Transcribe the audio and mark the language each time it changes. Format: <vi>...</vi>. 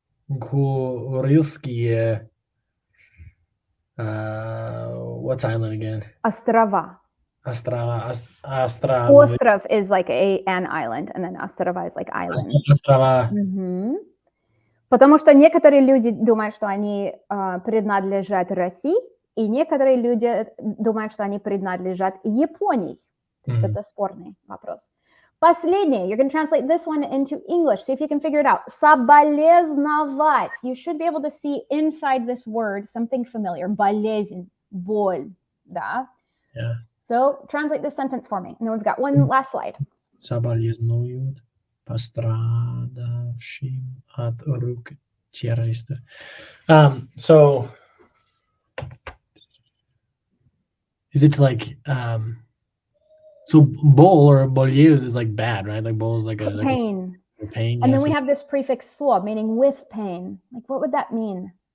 <en>Kurilskие what's island again?</en> <ru>Острова. Острова.</ru> <en>Остров is like an island, and then острова is like island.</en> <ru>Острова. Потому что некоторые люди думают, что они принадлежат России, и некоторые люди думают, что они принадлежат Японии. Это спорный вопрос. Последнее,</ru> <en>you're going to translate this one into English, see if you can figure it out.</en> <ru>Соболезновать.</ru> <en>You should be able to see inside this word something familiar.</en> <ru>Болезнь, боль, да?</ru> <en>Yeah. So translate this sentence for me. And then we've got one last slide.</en> <ru>Соболезнуют пострадавшим от рук террористов.</ru> <en>So is it like so bol or bolieus is like bad, right? Like bol is like a pain. Like a pain. And then we have this prefix so, meaning with pain. Like what would that mean?</en>